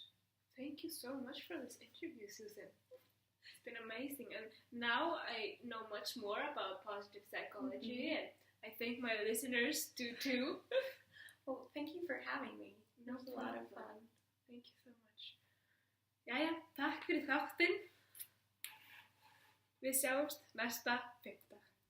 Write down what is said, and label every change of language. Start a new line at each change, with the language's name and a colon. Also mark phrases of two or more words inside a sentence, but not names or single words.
English: Thank you so much for this interview, Susan. It's been amazing. And now I know much more about positive psychology, and I think my listeners do too. Well, thank you for having me. It was a lot of fun. Thank you so much.
Icelandic: Jæja, takk fyrir þáttinn. Við sjáumst næsta fimmtudag.